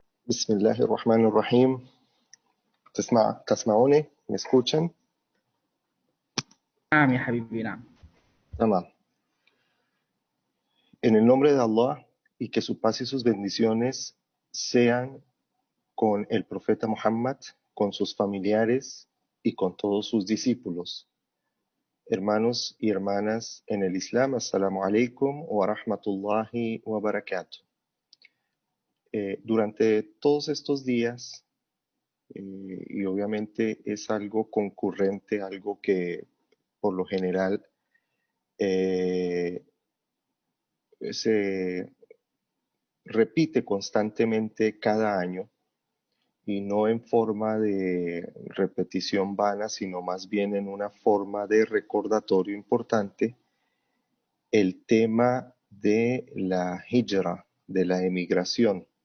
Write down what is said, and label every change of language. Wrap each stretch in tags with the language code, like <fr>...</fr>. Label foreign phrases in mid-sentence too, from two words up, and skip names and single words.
<ar>بسم الله الرحمن الرحيم. تسمعوني؟</ar> <es>¿Me escuchan?</es> <ar>نعم يا حبيبي، نعم. Tamam.</ar> <es>En el nombre de Allah y que su paz y sus bendiciones sean con el profeta Muhammad, con sus familiares y con todos sus discípulos. Hermanos y hermanas en el Islam,</es> <ar>السلام عليكم ورحمة الله وبركاته.</ar> <es>Durante todos estos días, y obviamente es algo concurrente, algo que por lo general eh, se repite constantemente cada año y no en forma de repetición vana, sino más bien en una forma de recordatorio importante, el tema de la hijra, de la emigración.</es>